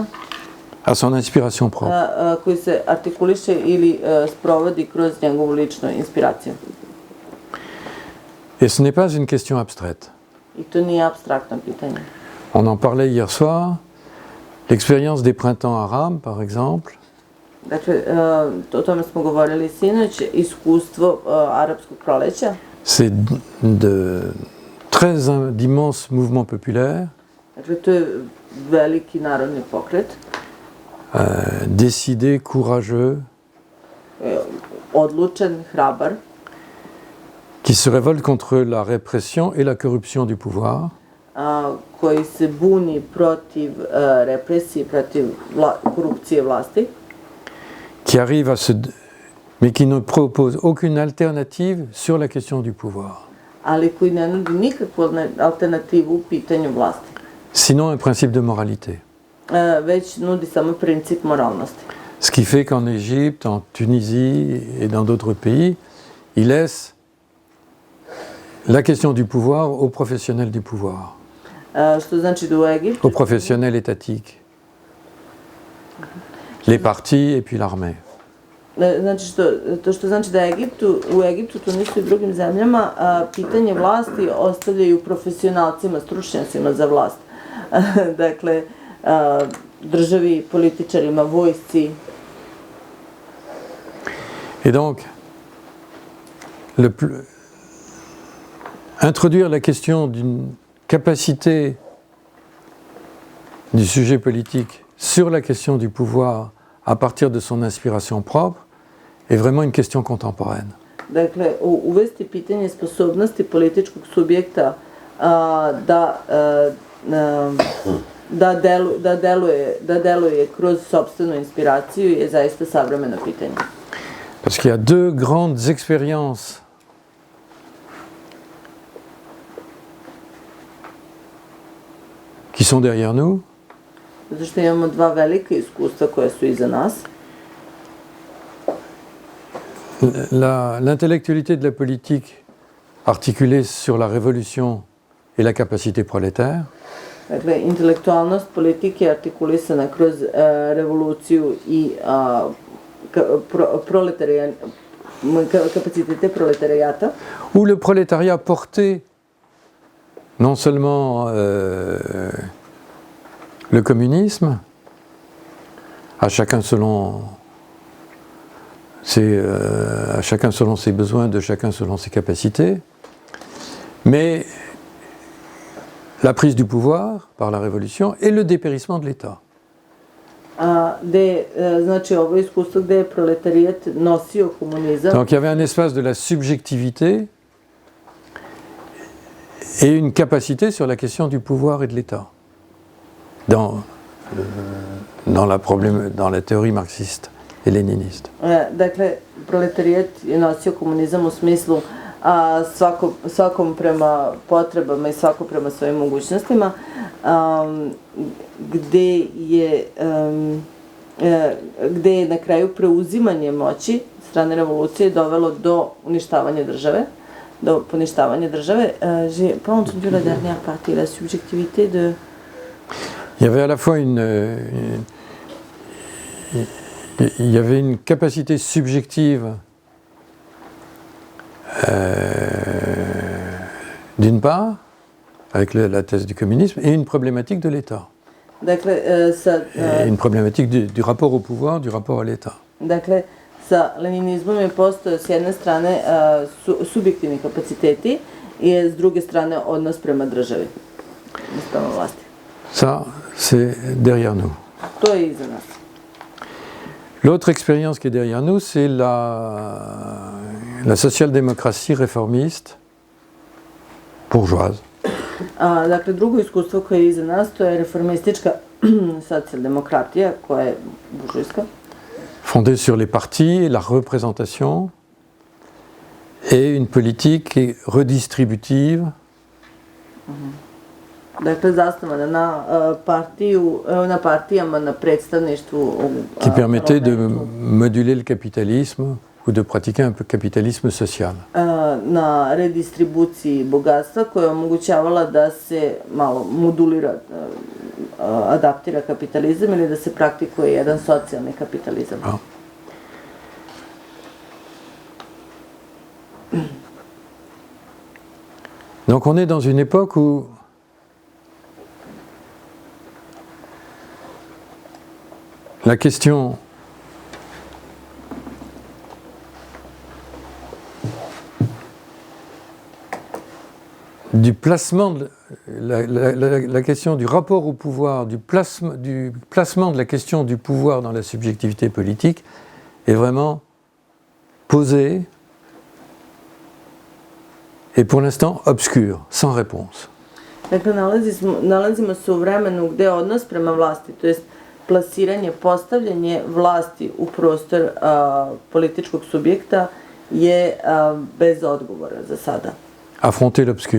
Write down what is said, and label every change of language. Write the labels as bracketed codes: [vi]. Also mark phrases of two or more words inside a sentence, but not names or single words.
[fr] À son inspiration propre. [sr] koji se artikuliše ili sprovodi kroz njegovu ličnu inspiraciju. [fr] Et ce n'est pas une question abstraite. [sr] I to nije apstraktno pitanje. [fr] On en parlait hier soir, l'expérience des printemps arabes, par exemple, [sr] Dakle, o tome smo govorili sinoć, iskustvo arapskog proleća. [fr] c'est d'immenses mouvements populaires, [sr] Dakle, to je veliki narodni pokret, [fr] décidés, courageux, [sr] odlučen, hrabar, [fr] qui se révoltent contre la répression et la corruption du pouvoir, [sr] koji se buni protiv represije, protiv korupcije vlasti, [fr] qui arrivent mais qui ne proposent aucune alternative sur la question du pouvoir. [sr] ali koji ne nudi nikakvu alternativu u pitanju vlasti. [fr] Sinon un principe de moralité. [sr] Već nudi samo princip moralnosti. [fr] Ce qui fait qu'en Égypte, en Tunisie et dans d'autres pays, ils laissent la question du pouvoir aux professionnels du pouvoir, [sr] Što znači da u Egiptu... [fr] aux professionnels étatiques, les partis et puis l'armée. [sr] Znači što znači da u Egiptu, Tunisu i drugim zemljama, pitanje vlasti ostavljaju profesionalcima, stručnjacima za vlast. Dakle, državi, političarima, vojsci. [fr] Et donc, introduire la question d'une capacité du sujet politique sur la question du pouvoir à partir de son inspiration propre est vraiment une question contemporaine. [sr] Dakle, uvesti pitanje sposobnosti političkog subjekta da deluje kroz sopstvenu inspiraciju je zaista savremeno pitanje. [fr] Parce qu'il y a deux grandes expériences qui sont derrière nous. [sr] Zato što imamo dva velika iskustva koja su iza nas. [fr] L'intellectualité de la politique articulée sur la révolution et la capacité prolétaire. [sr] Dakle, intelektualnost politike je artikulisana kroz revoluciju i kapacitete proletarijata. [fr] Où le prolétariat portait non seulement le communisme, à chacun selon ses besoins, de chacun selon ses capacités, mais la prise du pouvoir par la révolution et le dépérissement de l'État. [sr] Znači, ovo je iskustvo gde je proletarijat nosio komunizam. [fr] Donc il y avait un espace de la subjectivité et une capacité sur la question du pouvoir et de l'État dans la théorie marxiste et léniniste. [sr] Dakle, proletarijat je nosio komunizam u smislu svakom prema potrebama i svako prema svojim mogućnostima, gde je na kraju preuzimanje moći strane revolucije dovelo do uništavanja države, do poništavanja države. [fr] J'ai pas entendu la dernière partie, la subjectivité de... Il y avait à la fois il y avait une capacité subjective d'une part, avec la thèse du communisme, et une problématique de l'État. [sr] Dakle, [fr] Et une problématique du rapport au pouvoir, du rapport à l'État. [sr] dakle, sa leninizmom je postao s jedne strane subjektivni kapaciteti i s druge strane odnos prema državi, prema vlasti. [fr] Ça, c'est derrière nous. [sr] To je iza nas. [fr] L'autre expérience qui est derrière nous, c'est la social-démocratie réformiste bourgeoise. [sr] Dakle, drugo iskustvo koje je iza nas, to je reformistička socijaldemokratija koja je buržujska, [fr] Fondée sur les partis et la représentation, et une politique qui est redistributive, [sr] dakle, zasnovana na partijama, na predstavništvu [fr] qui permettait de [sr] parlamentu, [fr] moduler le capitalisme ou de pratiquer un peu le capitalisme social. [sr] na redistribuciji bogatstva koja je omogućavala da se malo modulira, adaptira kapitalizam ili da se praktikuje jedan socijalni kapitalizam. Ah. [fr] Donc on est dans une époque où la question du placement, la question du rapport au pouvoir, du placement de la question du pouvoir dans la subjectivité politique est vraiment posée et pour l'instant obscure, sans réponse. [sr] Dakle, nalazimo se u vremenu gde odnos prema vlasti, to jest plasiranje, postavljanje vlasti u prostor političkog subjekta je bez odgovora za sada. [fr] Affronter l'obscur.